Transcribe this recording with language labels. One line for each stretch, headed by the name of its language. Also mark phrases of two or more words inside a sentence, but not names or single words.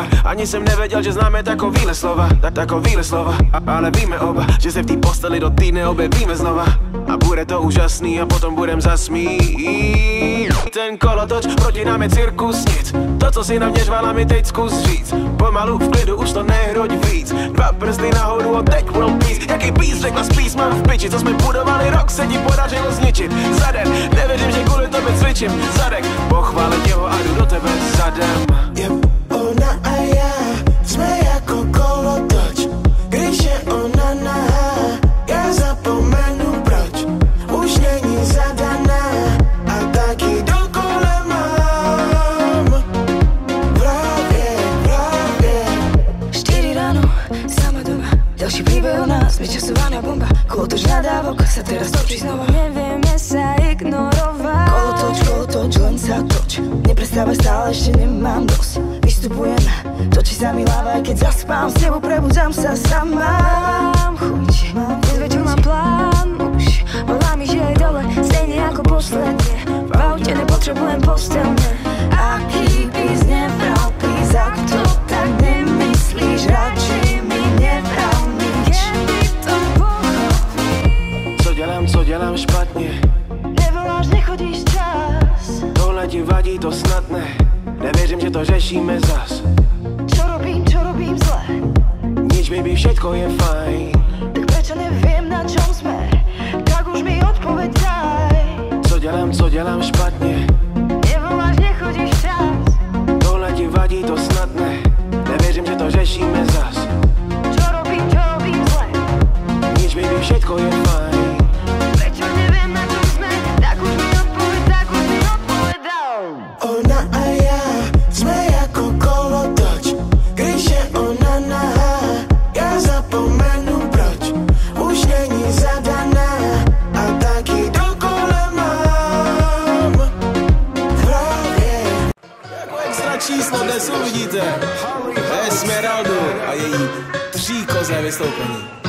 Czech: Ani jsem nevěděl, že známe takovýhle slova, takovýhle slova, ale víme oba, že se v té posteli do týdne objevíme znova. A bude to úžasný a potom budem zasmít. Ten kolotoč, proti nám je cirkus nic, to, co si na mě žvala, mi teď zkus říct. Pomalu v klidu, už to nehroď víc, 2 prsty nahoru a teď
English: world peace.
Czech: Jaký peace, řekla spíš, mám v piči, co jsme budovali rok, se ti podařilo zničit. Za den, nevěřím, že kvůli tobě cvičím zadek, pochválit jeho a jdu do tebe zadem. Ona a já jsme jako kolotoč, když je ona nahá, já zapomenu proč, už není zadaná a taky dokola mám v hlavě. 4 ráno,
Slovak: sama doma, ďalší príbeh o nás, vyčasovaná bomba, kolotoč nadávok sa teraz točí znova. Nevieme sa ignorovať, kolotoč, len sa toč, neprestávaj stále, ešte nemám dosť. Vystupujem, točí sa mi hlava, aj keď zaspám, s tebou prebudzám sa sama. Mám chuť, dnes večer mám plán, už volá mi, že je dole, stejne ako posledne, v aute nepotrebujem postelne. Aký bys nebral, please, ak to tak nemyslíš, radšej mi nebral nič. Kedy to pochopíš?
Czech: Co dělám špatně? Nevoláš, nechodíš čas, Tohle ti vadí, to snad ne, nevěřím, že to řešíme zas.
Slovak: Čo robím zle? Nič, baby, všetko je fajn. Tak prečo neviem, na čom sme? Tak už mi odpoveď daj.
Czech: Co dělám špatně? Nevoláš, nechodíš čas, Tohle ti vadí, to snad ne, nevěřím, že to řešíme zas.
Slovak: Čo robím zle? Nič, baby, všetko je fajn. Prečo neviem, na čom sme? Tak už mi odpoveď daj.
Czech: Ona a já jsme jako kolotoč, když je ona nahá, já zapomenu proč, už není zadaná a taky dokola mám v hlavě. Jako extra číslo dnes uvidíte Esmeraldu a její příkozné vystoupení.